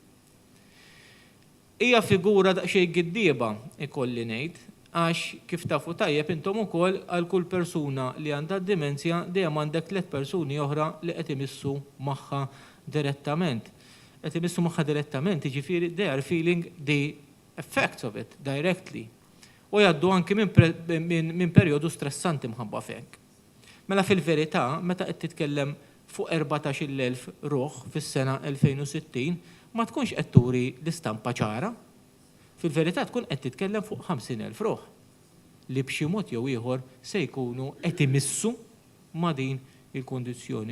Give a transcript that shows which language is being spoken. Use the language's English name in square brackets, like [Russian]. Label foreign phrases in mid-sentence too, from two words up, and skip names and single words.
[Maltese] Hija figura daqsxejn giddieba ikolli ngħid għax kif tafu tajjeb intom ukoll għal kull persuna li għandha d-demenzja dejjem għandek 3 persuni oħra li qed imissu magħha direttament. Qed imissu magħha direttament, jiġifieri [English] they are feeling the effects of it directly. [Maltese] U jgħaddu anke minn perjodu stressanti mħabba fek. Mela fil-verità, meta qed titkellem fuq 14,000 ruħ fis-sena 2060, ma tkunx qed turi l-istampa ċara. Fil-verità tkun qed titkellem fuq 50,000 ruħ li b'xi mod jew ieħor se jkunu qed imissu ma' din il-kondizzjoni.